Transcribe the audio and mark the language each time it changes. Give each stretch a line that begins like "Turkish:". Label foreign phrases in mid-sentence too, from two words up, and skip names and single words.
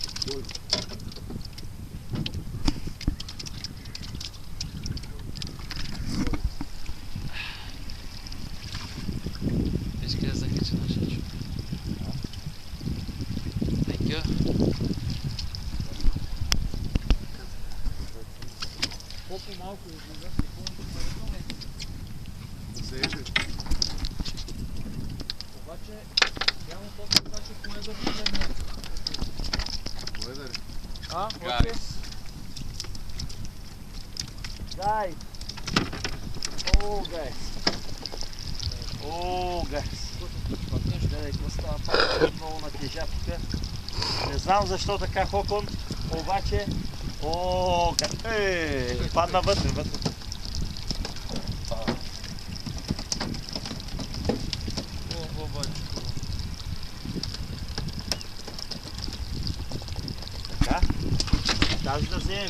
Bulgarian: Виж къде закача нашия човек.
English: Thank you.
Bulgarian: По-малко излизат, обаче няма точно значи поеда влизане. Поеда ли?
English: Guys. Guys. Oh, guys. Oh, guys.
Bulgarian: Гледай, какво става пак много натежа тук. Не знам защо така Хокон, обаче... О, падна вътре. Така, даже да вземем.